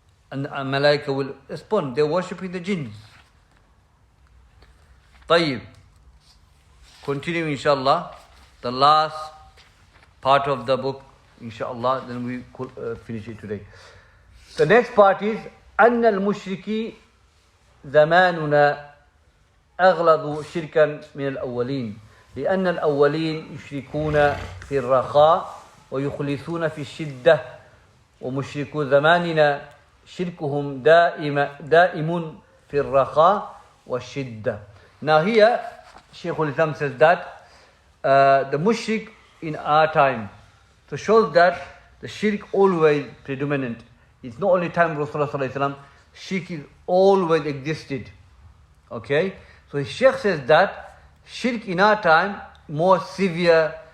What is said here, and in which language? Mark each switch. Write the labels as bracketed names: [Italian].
[English] And Malaika will respond, they're worshipping the jinns. [Arabic] طيب. [English] Continue inshallah, the last part of the book, inshallah, then we could finish it today. The next part is [Arabic] أن المشركي زماننا أغلظ شركا من الأولين لأن الأولين يشركون في الرخاء ويخلصون في الشدة ومشركو زماننا شركهم دائم في الرخاء والشدة. [English] Now here Shaykhul-Islam says that the mushrik in our time, so shows that the shirk always predominant. It's not only time of Rasulullah sallallahu alaihi wasallam, shirk is always existed. Okay? So Shaykh says that shirk in our time more severe